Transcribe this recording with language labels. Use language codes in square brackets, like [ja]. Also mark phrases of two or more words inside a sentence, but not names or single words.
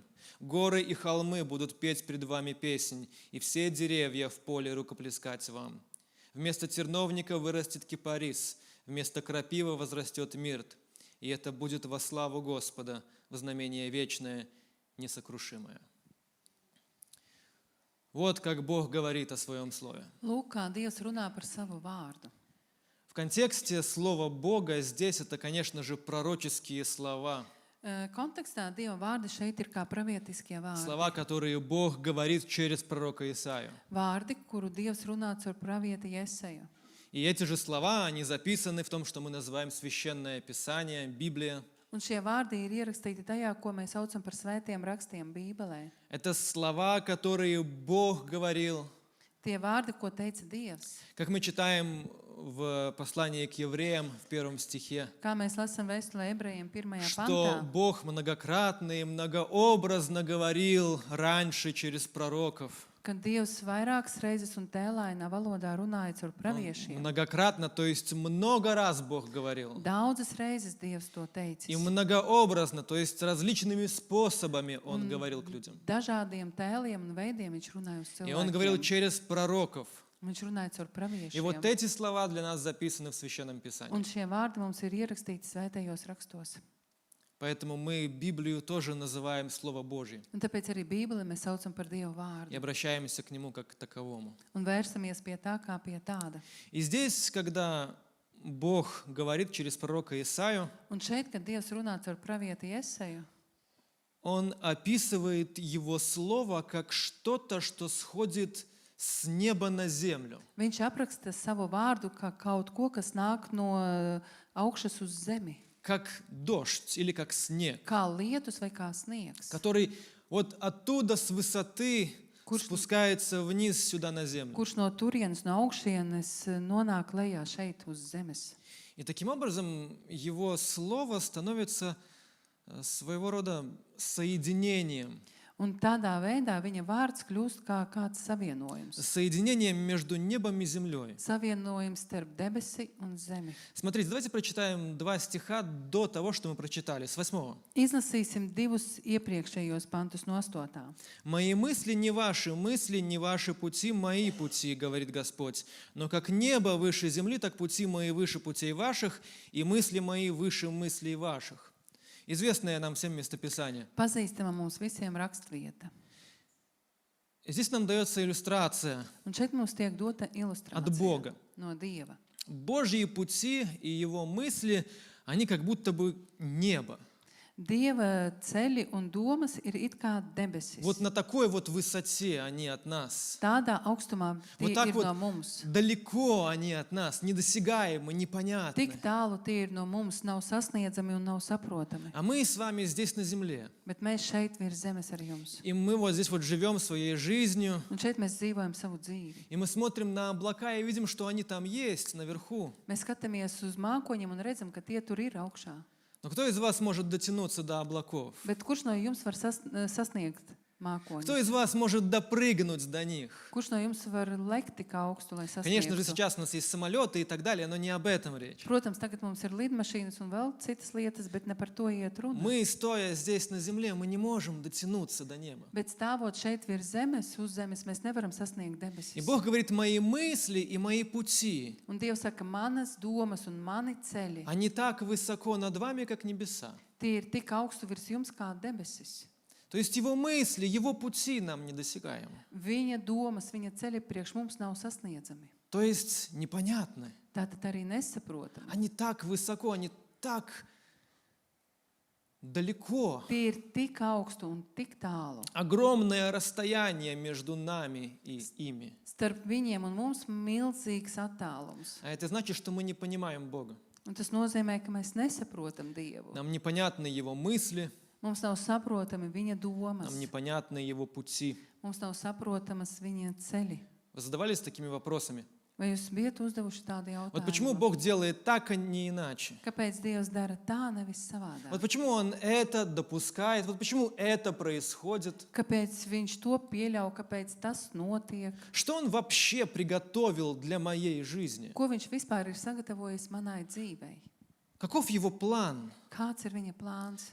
[ru] Горы и холмы будут петь пред вами песнь, и все деревья в поле рукоплескать вам. Вместо терновника вырастет кипарис, вместо крапивы возрастет мирт, и это будет во славу Господа, в знамение вечное, несокрушимое». Вот как Бог говорит о своем Слове. [lv] Lūk, kā Dievs runā par savu vārdu. [ru] В контексте слова Бога здесь это, конечно же, пророческие слова. [lv] Kontekstā Dieva vārdi šeit ir kā pravietiskie vārdi. [ru] Слова, которые Бог говорит через пророка Исаию. [lv] Vārdi, kuru Dievs runā caur pravieti Jeseju. [ru] И эти же слова, они записаны в том, что мы называем Священное Писание, Библия. [lv] Un šie vārdi ir ierakstīti tajā, ko mēs saucam par svētiem rakstiem Bībelē. [ru] Это слова, которые Бог говорил. [lv] Tie vārdi, ko teica Dievs. [ru] Как мы читаем в послании к евреям в 1 стихе, [lv] Kā mēs lasām vēstulē ebrejiem 1. [ru] что [lv] pantā, [ru] Бог многократно и многообразно говорил раньше через пророков. [lv] kad Dievs vairākas reizes un tēlainā valodā runāja caur praviešiem. [ru] Многократно, то есть много раз Бог говорил. [lv] Daudzas reizes Dievs to [ru] И [lv] teicis. [ru] многообразно, то есть различными способами Он говорил к людям. [lv] Dažādiem tēliem un veidiem viņš runāja uz [ru] И Он говорил [lv] cilvēkiem. [ru] через пророков. [lv] Viņš runāja caur [ru] И вот [lv] praviešiem. [ru] эти слова для нас записаны в Священном Писании. [lv] Un šie vārdi mums ir ierakstīti svētajos rakstos. [ru] Поэтому мы Библию тоже называем Слово Божье [lv] Un tāpēc arī Bībeli mēs saucam par Dievu [ru] и [lv] vārdu. [ru] обращаемся к Нему как к таковому. [lv] Un vērsamies pie tā kā pie tāda. [ru] И здесь, когда Бог говорит через пророка Исаию, [lv] Un šeit, kad Dievs runā caur pravieti Jeseju, [ru] Он описывает Его Слово как что-то, что сходит с неба на землю. [lv] viņš apraksta savu vārdu kā kaut ko, kas nāk no augšas uz zemi. [ru] Как дождь или как снег, [lv] Kā lietus vai kā sniegs, [ru] который вот оттуда с высоты [lv] Kurš- [ru] спускается вниз сюда на землю. [lv] kurš no turienes, no augšienes nonāk lejā šeit uz zemes. [ru] И таким образом Его Слово становится своего рода соединением. [lv] Un tādā veidā viņa vārds kļūst kā kāds savienojums. [ru] Соединением между небом и землей. [lv] Savienojums starp debesi un zemi. [ru] Смотрите, давайте прочитаем 2 стиха до того, что мы прочитали, с 8. [lv] Izlasīsim divus iepriekšējos pantus no 8. [ru] «Мои мысли не ваши пути мои пути, говорит Господь. Но как небо выше земли, так пути мои выше путей ваших, и мысли мои выше мыслей ваших». Известное нам всем местописание. [lv] Pazīstama mums visiem rakstvieta. [ru] Здесь нам дается иллюстрация [lv] Un šeit mums tiek dota [ru] от [lv] ilustrācija [ru] Бога. [lv] no Dieva. [ru] Божьи пути и Его мысли, они как будто бы небо. [lv] Dieva ceļi un domas ir it kā debesis. [ru] Вот на такой вот высоте они от нас. [lv] Tādā augstumā [ru] Вот [lv] tie [ru] так [lv] ir [ru] вот [lv] no mums. [ru] далеко они от нас, недосягаемы, непонятны. [lv] Tik tālu tie ir no mums, nav sasniedzami un nav saprotami. [ru] А мы с вами здесь на земле. [lv] Bet mēs šeit virs zemes ar jums. [ru] И мы вот здесь вот живем своей жизнью. [lv] Un šeit mēs dzīvojam savu dzīvi. [ru] И мы смотрим на облака и видим, что они там есть, наверху. [lv] Mēs skatāmies uz mākoņiem un redzam, ka tie tur ir augšā. [ru] Но кто из вас может дотянуться до облаков? [lv] Bet kurš no jums var sasniegt mākoņus. [ru] Кто из вас может допрыгнуть до них? [lv] Kurš no jums var lekt tik augstu, lai [ru] Конечно же, [lv] sasniegtu? [ru] сейчас у нас есть самолеты и так далее, но не об этом речь. [lv] Protams, tagad mums ir lidmašīnas un vēl citas lietas, bet ne par to iet runa. [ru] Мы, стоя здесь на земле, мы не можем дотянуться до неба. [lv] Bet stāvot šeit virs zemes, uz zemes, mēs nevaram sasniegt [ru] И [lv] debesis. [ru] Бог говорит, мои мысли и мои пути, [lv] Un Dievs saka, manas domas un mani ceļi, [ru] они так высоко над вами, как небеса. [lv] tie ir tik augstu virs jums kā debesis. [ru] То есть Его мысли, Его пути нам недосягаемы. [lv] Viņa domas, viņa ceļi priekš mums nav sasniedzami. [ru] То есть непонятны. [lv] Tātad arī nesaprotami. [ru] Они так высоко, они так далеко. [lv] Tie ir tik augstu un tik tālu. [ru] Огромное расстояние между нами и ими. [lv] Starp viņiem un mums milzīgs attālums. [ru] А это значит, что мы не понимаем Бога. [lv] Un tas nozīmē, ka mēs nesaprotam Dievu. [ru] Нам непонятны Его мысли, [lv] Mums nav saprotami viņa domas. [ru] нам непонятны Его пути. [lv] Mums nav saprotamas viņa ceļi. [ru] Вы задавались такими вопросами? [lv] Vai jūs bijat uzdevuši tādu [ru] Вот почему [lv] jautājumu? [ru] Бог делает так, а не иначе? [lv] Kāpēc Dievs dara tā, nevis savādāk? [ru] Вот почему Он это допускает? Вот почему это происходит? [lv] Kāpēc viņš to pieļauj, kāpēc tas notiek? [ru] Что Он вообще приготовил для моей жизни? [lv] Ko viņš vispār ir sagatavojis manai dzīvei? [ru] Каков Его план? [lv] Kāds ir viņa plāns?